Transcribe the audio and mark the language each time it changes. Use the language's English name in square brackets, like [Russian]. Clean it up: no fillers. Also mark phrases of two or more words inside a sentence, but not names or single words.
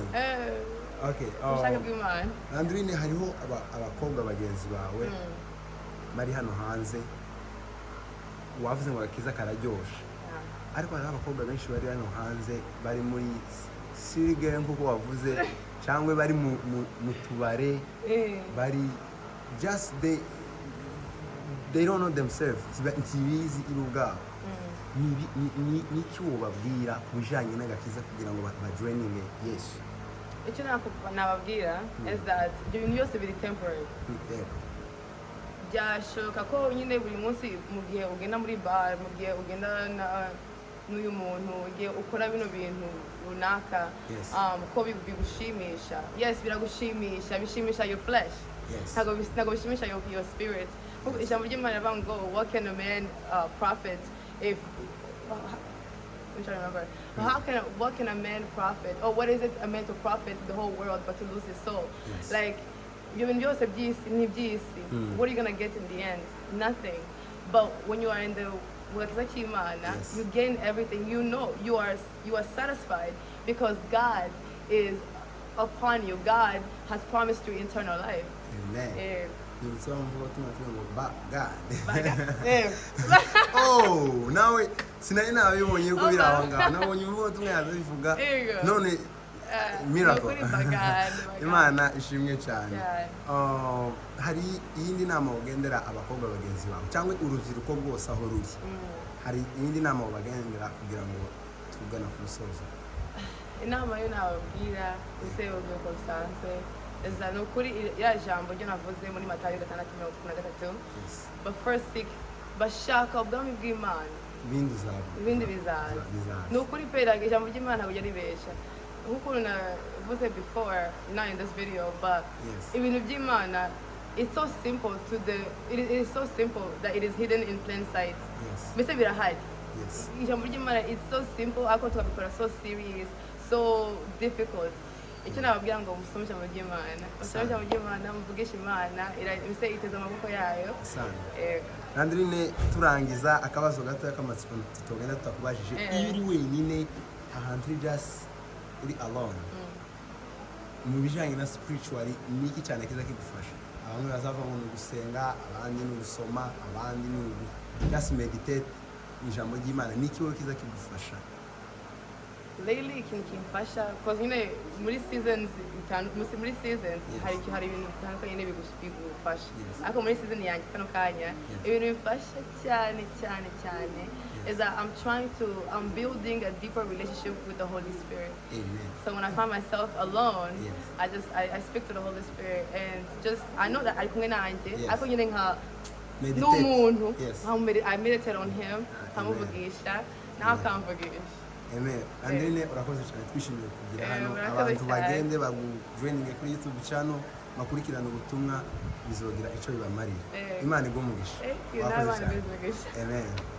[Kinyarwanda] Okay. Landrine, hariho abakobwa bagenzi bawe bari hano hanze, wavuze ngo agakiza kararyoshe, ariko hari abakobwa benshi bari hano hanze bari muri sirigere nk'uko wavuze, cyangwa bari mu tubare, bari [English] just they don't know themselves. [Kinyarwanda] Ntibizi ubwabo. N'iki wababwira ku bijyanye n'agakiza kugira ngo bajoininge Yesu? Icyo nababwira [English] is that [Kinyarwanda] ibyo bintu byose biri temporary. byashoboka ko nyine buri munsi mu gihe ugenda muri bar, mu gihe ugenda n'uyu muntu ugiye ukora bino bintu runaka ko bigushimisha. Yes, biragushimisha, bishimisha [English] your flesh. [Kinyarwanda] Ntabwo bishimisha [English] your spirit. [Kinyarwanda] Ijambo ry'Imana rivuga ngo [English] what can a man profit if I'm trying to remember. What can a man profit? Or what is it a man to profit the whole world but to lose his soul? Like, what are you gonna get in the end? Nothing. But when you are in the you gain everything. You know you are satisfied because God is upon you. God has promised you eternal life. Amen. [Kinyarwanda] Oh, nawe sinari nabibonye ko birahanga nabonye ubutumwa yabivuga none miracle Imana ishimwe cyane. Hari iyindi nama ugendera abakobwa bagenzi bawe cyangwa urubyiruko rwose aho ruri, hari iyindi nama bagendera kugira ngo tugana ku musozo? Inama yo nababwira use urubyiruko rusanzwe eza no kuri ya jambo ryo navuze muri Matayo 6:33, [English] but first seek, [Kinyarwanda] bashaka ubwami bw'Imana, ibindi bizaza. No kuri pera ijambo ry'Imana ntabwo yaribesha nkuko navuze [English] before, not in this video, but [Kinyarwanda] ibintu by'Imana [English] it's so simple it is so simple that it is hidden in plain sight. [Kinyarwanda] Mbese birahari. Ijambo ry'Imana [English] it's so simple [Kinyarwanda] ariko tukabikora [English] so serious, so difficult. [Kinyarwanda] Icyo nababwira ngo musome ijambo ry'Imana, musome ijambo ry'Imana, muvugishe Imana, mbese iteze amaboko yayo. Landrine, turangiza akabazo gato y'akamatsiko tutogenda tutakubajije, iyo uri wenyine ahantu just uri alone mu bijyanye na spiritually niki cyane kiza kigufasha? Abantu bazava mu gusenga, abandi ni gusoma, abandi ni [English] just meditate [Kinyarwanda] ijambo ry'Imana, niki wowe kiza kigufasha? Lately kimfasha because muri seasons hari ibintu bitandukanye bigufasha, ariko muri season yanjye kano kanya ibintu bifasha cyane [English] is that I'm building a deeper relationship with the Holy Spirit. Amen. So when I find myself alone, I speak to the Holy Spirit and just I know that I meditate on him, now I can't forgive. Amen. [Kinyarwanda] Andrine, urakoze cyane, twishimiye kugira hano abantu bagende bagujoininge kuri YouTube channel bakurikirana ubutumwa bizogira icyo bibamarira. Imana igumugisha. Amen.